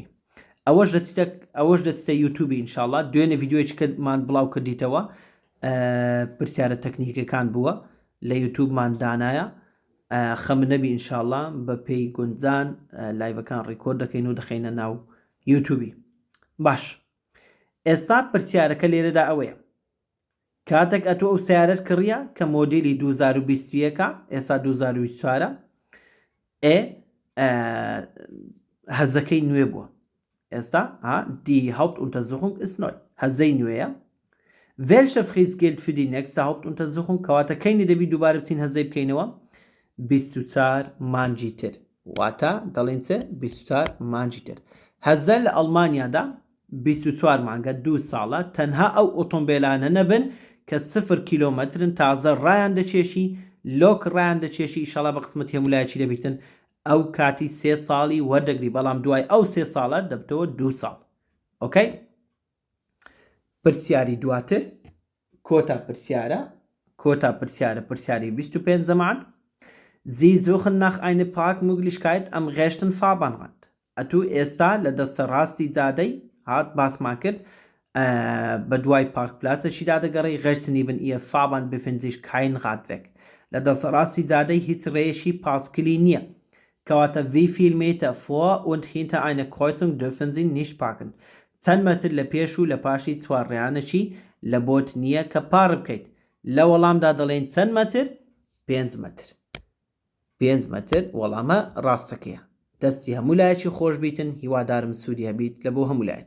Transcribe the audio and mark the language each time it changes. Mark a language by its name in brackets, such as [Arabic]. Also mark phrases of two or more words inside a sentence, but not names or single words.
[Central Kurdish] ئەوەش دەستە یوتیوبی ئینشاءڵڵا دوێنێ ڤیددیۆیەکمان بڵاو کردیتەوە پرسیارە تەکنیکەکان بووە لە یوتیوبمان دانایە خەم نەبی ئینشاءڵڵا بە پێی گونجان لایڤەکان ڕیکۆرد دەکەین و دەخینە ناو یوتیوبی باش ئێستا پرسیارەکە لێرەدا ئەوەیە کاتێک ئەتۆ ئەو سیارەت کڕیە کە مۆدیلی 2021 ئێستا 2024 هەزەکەی نوێ بووە ئێستا [German] die Hauptuntersuchung ist neu [Central Kurdish] هەزەی نوێیە [German] welche Frist gilt für die nächste Hauptuntersuchung [Central Kurdish] کەواتە کەینی دەبی دووبارە بچین هەزەی بکەینەوە 24 مانجی تر واتە دەڵێن چێ 24 مانجی تر هەزە لە ئەڵمانیادا 24 مانگە 2 ساڵە تەنها ئەو ئۆتۆمبیلانە نەبن کە 0 کیلۆمەترن تازە ڕایان دەچێشی لۆک ڕایان دەچێشی ئیشەڵا بە قسمەت هەمولایەکی دەبیتن ئەو کاتی 3 ساڵی وەردەگری بەڵام دوای ئەو 3 ساڵە دەبتەوە 2 ساڵ ئۆکەی پرسیاری دواتر کۆتا پرسیارە پرسیاری 25 زەمان [German] Sie suchen nach einer Parkmöglichkeit am rechten Fahrbahnrand. [Central Kurdish] ئەتوو ئێستا لە دەستەڕاستی جادەی هات باسمان کرد بە دوای پارکپلاسەشیدا دەگەڕی [German] rechts neben ihr Fahrbahn befindet sich kein Radweg. [Central Kurdish] لە دەستەڕاستی جادەی هیچ ڕێیەشی پاسکلی نییە کەواتە [German] wie viel Meter vor und hinter einer Kreuzung dürfen Sie nicht parken. [Central Kurdish] چەند مەتر لە پێش و لە پاشی چوارڕێیانەکی لە بۆت نییە کە پار بکەیت لە وەڵامدا دەڵێن چەند مەتر 5 مەتر 5 مەتر وەڵامە ڕاستەکەیە دەستی هەموو لایەکی خۆش بیتن هیوادارم سوودی هەبیت لە بۆ هەموو لایەک